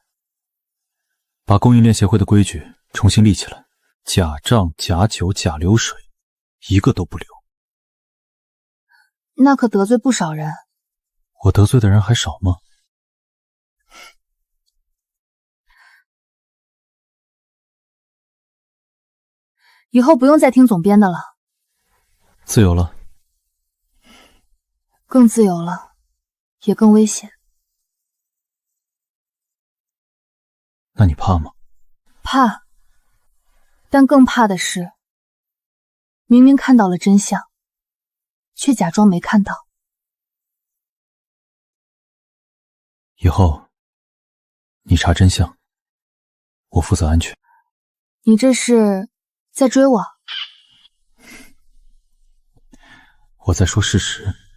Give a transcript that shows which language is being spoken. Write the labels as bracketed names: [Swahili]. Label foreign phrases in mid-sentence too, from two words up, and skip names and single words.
[Chinese] 把供應鏈協會的規矩重新立起來，假賬、假酒、假流水，一個都不留。那可得罪不少人。我得罪的人還少嗎？以後不用再聽總編的了。自由了。更自由了，也更危險。那你怕吗？怕，但更怕的是，明明看到了真相，卻假裝沒看到。以後，你查真相，我負責安全。你這是在追我？我在說事實。